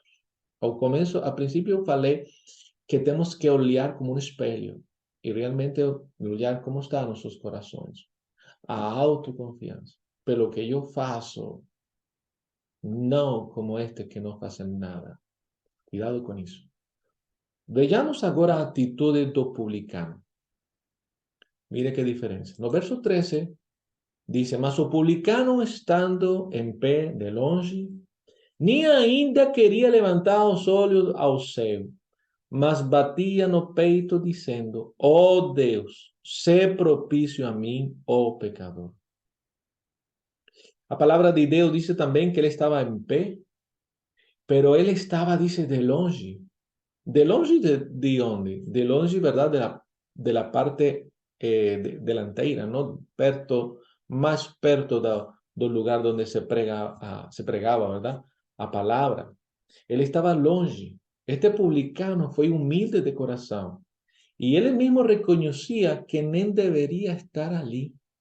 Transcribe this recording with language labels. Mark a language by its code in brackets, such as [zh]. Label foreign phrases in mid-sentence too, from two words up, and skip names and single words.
[es] Al principio falei que tenemos que olhar como un espelho y realmente olhar cómo están nuestros corazones. A autoconfianza. Pelo que yo faço, no como este que no hace nada. Cuidado con eso. [pt] Vejamos agora a atitude do publicano. [es] Mire qué diferencia. [pt] No verso 13 dice: mas o publicano, estando en pé de longe, ni ainda queria levantar os olhos ao céu, mas batia no peito, dizendo: ó Deus, sé propício a mim, ó pecador. A palavra de Deus dice também que ele estava em pé, pero ele estava, dice, de longe. De longe de onde? De longe, [es] ¿verdad? De la parte delantera, ¿no? Perto, más perto del lugar donde se pregaba, ¿verdad? A palabra. Él estaba longe. Este publicano fue humilde de corazón. Y él mismo reconocía que nem debería estar allí.